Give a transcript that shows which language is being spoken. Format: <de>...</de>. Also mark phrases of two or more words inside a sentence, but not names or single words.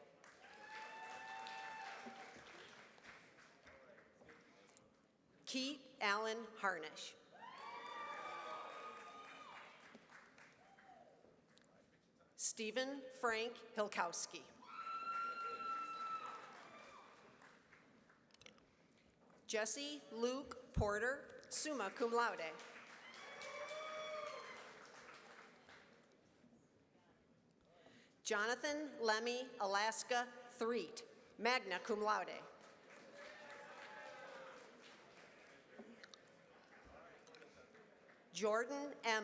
<en>Keith Allen Harnish. Stephen Frank Hilkowski. Jesse Luke Porter,</en> <la>summa cum laude.</la> <en>Jonathan Lemmy Alaska Threet,</en> <la>magna cum laude.</la> <en>Jordan M.</en>